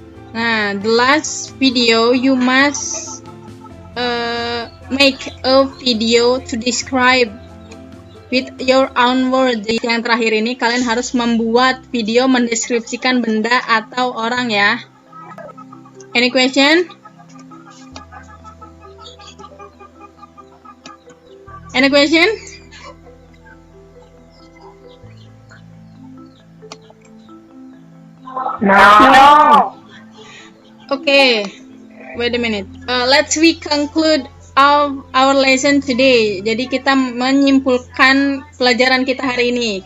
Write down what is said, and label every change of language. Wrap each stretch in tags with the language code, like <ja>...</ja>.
<en>Nah, the last video you must make a video to describe with your own words.</en> <id>Jadi yang terakhir ini kalian harus membuat video mendeskripsikan benda atau orang ya.</id> <en>Any question? Any question? No. Okay, wait a minute. Let's we conclude our lesson today.</en> <id>Jadi kita menyimpulkan pelajaran kita hari ini.</id>